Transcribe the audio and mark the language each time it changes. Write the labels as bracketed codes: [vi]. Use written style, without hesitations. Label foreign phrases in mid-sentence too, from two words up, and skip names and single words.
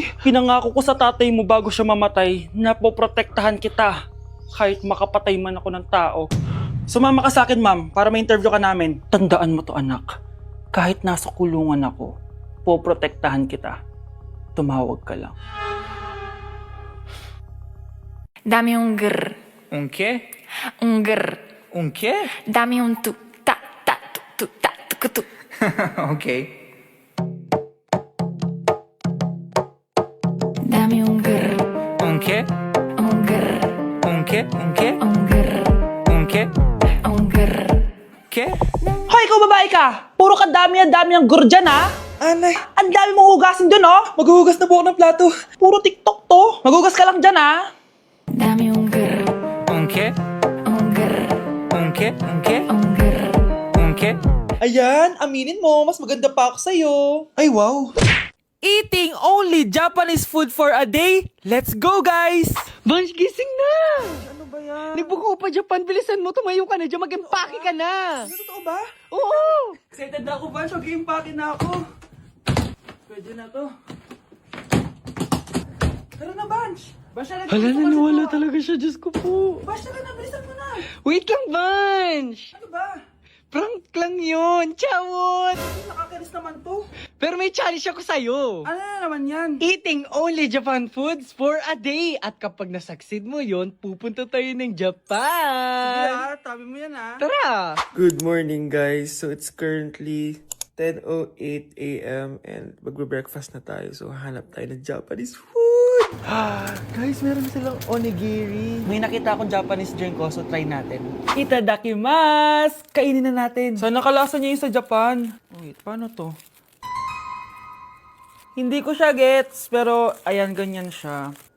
[tl] Pinangako ko sa tatay mo bago siya mamatay na poprotektahan kita. Kahit makapatay man ako ng tao. Sumama ka sa akin, ma'am, para ma-interview ka namin. Tandaan mo to, anak. Kahit nasa kulungan ako, poprotektahan kita. Tumawag ka lang. [es] Dame un grr, ¿Un qué? un grr. ¿Un qué? Dame un tu, ta, tu, ta, tu. Ok. Dame un grr, ¿Un qué? un grr, ¿Un qué? ¿Un qué? un grr, ¿Un qué? un grr. ¿Qué? [tl] Hoy, ikaw babae ka! Puro kadami ang gur dyan, ha? Anay! Ang dami mong hugasin dun, oh! Maghuhugas na po ako ng plato. Puro TikTok to. Maghugas ka lang dyan, ha? [es] Dame un grr, ¿Un qué? un grr, ¿Un qué? ¿Un qué? un grr. ¿Un qué? [tl] Ayan, aminin mo, mas maganda pa ako sa'yo. Ay, wow. [en] Eating only Japanese food for a day? Let's go, guys! [tl] Vansh, gising na! Ano ba yan? Nagbuko pa Japan, bilisan mo, tumayo ka na dyan, mag-empake ka na! Totoo ba? Oo! Excited na ako, Vansh. Mag-i-impake na ako. Pwede na to. Tara na, Vansh. Vansh, Hala, naniwala talaga siya, Diyos ko po. Vansh, tara na. Bilisan mo na. Wait lang, Vansh! Ano ba? Prank lang yun, chawot! Nakakainis naman to. Pero may challenge ako sa'yo. Ano na naman yan? [en] Eating only Japan foods for a day. [tl] At kapag nasucceed mo yon, pupunta tayo ng Japan. Tabi mo yan, ha? Tara! [en] Good morning, guys. So it's currently 10:08 a.m. [tl] and magbe-breakfast na tayo. So hanap tayo ng [en] Japanese food. [tl] Guys, meron silang onigiri. May nakita akong [en] Japanese drink [tl] ko, so try natin. Itadakimasu! Kainin na natin. Sana kalasa niya yung sa Japan. Wait, paano to? Hindi ko siya gets, pero ayan, ganyan siya.